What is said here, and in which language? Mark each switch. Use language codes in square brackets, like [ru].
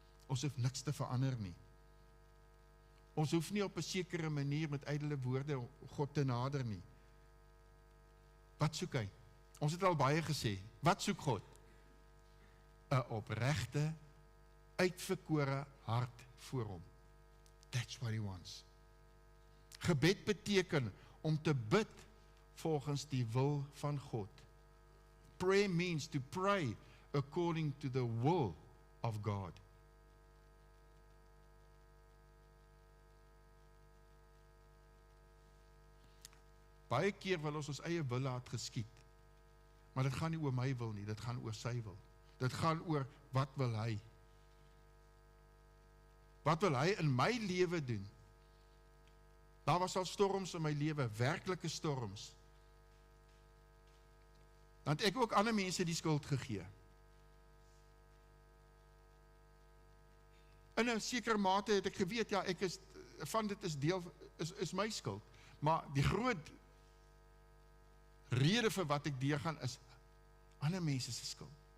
[af] Ons hoef niks te verander nie. Ons hoef nie op 'n sekere manier met ydelle woorde God te nader nie. Wat soek hy? Ons het al baie gesê. Wat soek God? 'n opregte, uitverkore hart voor hom. [en] That's what he wants. [af] Gebed beteken om te bid volgens die wil van God. [en] Prayer means to pray according to the will of God. [af] Baie keer wil ons eie wil laat geskied. Maar dit gaan nie oor my wil nie, dit gaan oor sy wil. Dit gaan oor wat wil hy. Wat wil hy in my lewe doen? Daar was al storms in my lewe, werklike storms. Want ek ook ander mense die skuld gegee. In 'n sekere mate het ek geweet, ja, ek is van dit is deel is my skuld. Maar die groot rede vir wat ek deurgaan is ander mense se skuld.